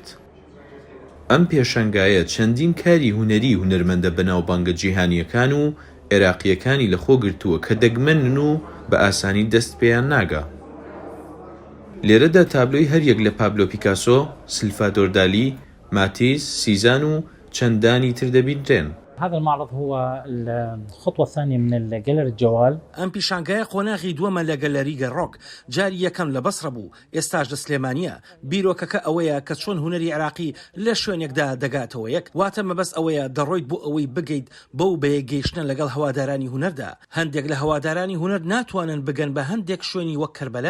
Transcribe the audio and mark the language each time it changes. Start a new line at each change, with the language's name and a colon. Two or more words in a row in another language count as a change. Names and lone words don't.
Central Kurdish: ئەم پێشانگایە چەندین کاری هونەری هونەرمەندە بەناوبانگە جیهانیەکان و عێراقیەکانی لەخۆ گرتووە کە دەگمەنن و بە ئاسانی دەست پێیان ناگا. لێرەدا تابلۆی هەریەک لە پابلۆ پیکاسۆ، سلڤادۆر دالی، ماتیس، سیزان و چەندانی تر دەبینرێن.
Arabic: هذا المعرض هو الخطوة الثانية من الجاليري الجوال.
Central Kurdish: ئەم پیشانگایە قۆناغی دووەمە لە گەلەری گەڕۆک، جاری یەکەم لە بەسڕە بوو، ئێستاش لە سلێمانیە. بیرۆکەکە ئەوەیە کە چۆن هونەری عێراقی لە شوێنێکدا دەگاتەوە یەک، واتە مەبەست ئەوەیە دەڕۆیت بۆ ئەوەی بگەیت بەو بەیەگەیشتن لەگەڵ هەوادارانی هونەردا. هەندێک لە هەوادارانی هونەر ناتوانن بگەن بە هەندێک شوێنی وەک کەربەلا.